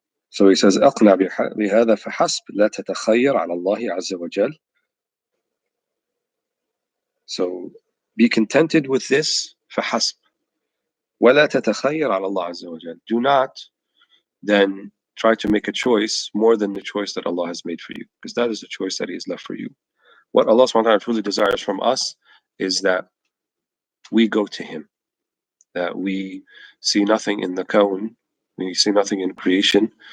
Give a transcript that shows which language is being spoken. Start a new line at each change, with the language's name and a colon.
English: So he says,
Arabic: أقنع بهذا فحسب لا تتخير على الله عز وجل.
English: So be contented with this, فحسب.
Arabic: ولا تتخير على الله عز وجل.
English: Do not then try to make a choice more than the choice that Allah has made for you, because that is the choice that He has left for you. What Allah subhanahu wa ta'ala truly desires from us is that we go to Him, that we see nothing in the kawn, we see nothing in creation.